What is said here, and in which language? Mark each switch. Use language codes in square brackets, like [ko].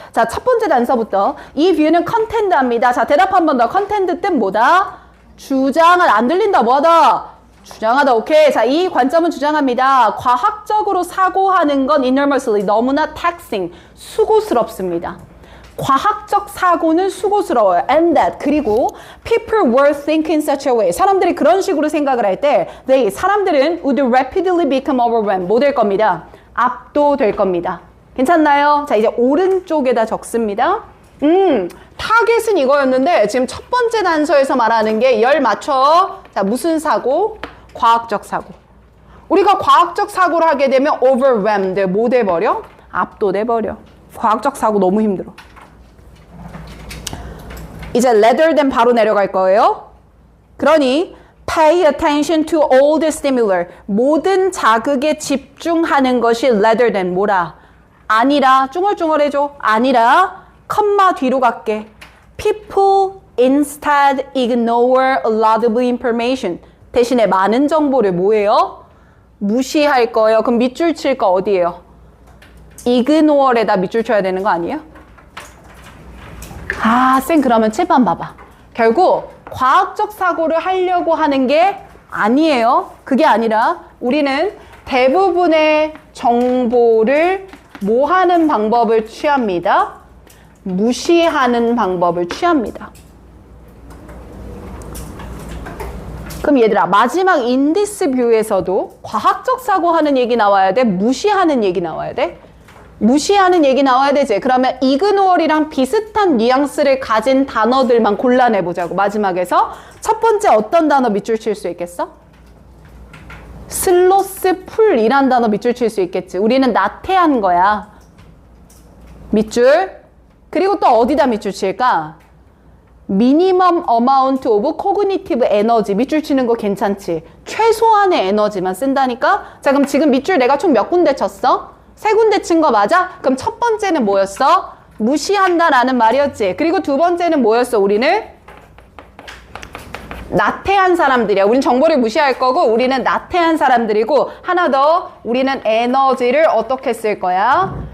[ko] 자, 첫 번째 단서부터. 이 뷰는 컨텐트합니다. 자, 대답 한 번 더. 컨텐트 뜻 뭐다? 주장을 안 들린다. 뭐하다? 주장하다. 오케이. 자, 이 관점은 주장합니다. 과학적으로 사고하는 건 enormously 너무나 taxing, 수고스럽습니다. 과학적 사고는 수고스러워요. [en] And that 그리고 people were thinking such a way. [ko] 사람들이 그런 식으로 생각을 할 때 사람들은 [en] would rapidly become overwhelmed. [ko] 뭐 될 겁니다? 압도될 겁니다. 괜찮나요? 자, 이제 오른쪽에다 적습니다. 타겟은 이거였는데 지금 첫 번째 단서에서 말하는 게 열 맞춰. 자, 무슨 사고? 과학적 사고. 우리가 과학적 사고를 하게 되면 overwhelmed. 뭐 돼버려? 압도돼버려. 과학적 사고 너무 힘들어. 이제 [en] rather than [ko] 바로 내려갈 거예요. 그러니 [en] pay attention to all the stimuli. [ko] 모든 자극에 집중하는 것이 [en] rather than [ko] 뭐라? 아니라, 쭝얼쭝얼해줘. 아니라, 컴마 뒤로 갈게. [en] People instead ignore a lot of information. [ko] 대신에 많은 정보를 뭐예요? 무시할 거예요. 그럼 밑줄 칠 거 어디예요? ignore에다 밑줄 쳐야 되는 거 아니에요? 아, 쌤 그러면 7번 봐봐. 결국 과학적 사고를 하려고 하는 게 아니에요. 그게 아니라 우리는 대부분의 정보를 뭐 하는 방법을 취합니다? 무시하는 방법을 취합니다. 그럼 얘들아, 마지막 인디스 뷰에서도 과학적 사고하는 얘기 나와야 돼? 무시하는 얘기 나와야 돼? 무시하는 얘기 나와야 되지. 그러면 ignore이랑 비슷한 뉘앙스를 가진 단어들만 골라내보자고. 마지막에서 첫 번째 어떤 단어 밑줄 칠 수 있겠어? 슬로스풀이란 단어 밑줄 칠 수 있겠지. 우리는 나태한 거야. 밑줄. 그리고 또 어디다 밑줄 칠까? [en] minimum amount of cognitive energy. [ko] 밑줄 치는 거 괜찮지? 최소한의 에너지만 쓴다니까? 자, 그럼 지금 밑줄 내가 총 몇 군데 쳤어? 3군데 친 거 맞아? 그럼 첫 번째는 뭐였어? 무시한다라는 말이었지. 그리고 두 번째는 뭐였어? 우리는 나태한 사람들이야. 우리는 정보를 무시할 거고 우리는 나태한 사람들이고 하나 더 우리는 에너지를 어떻게 쓸 거야?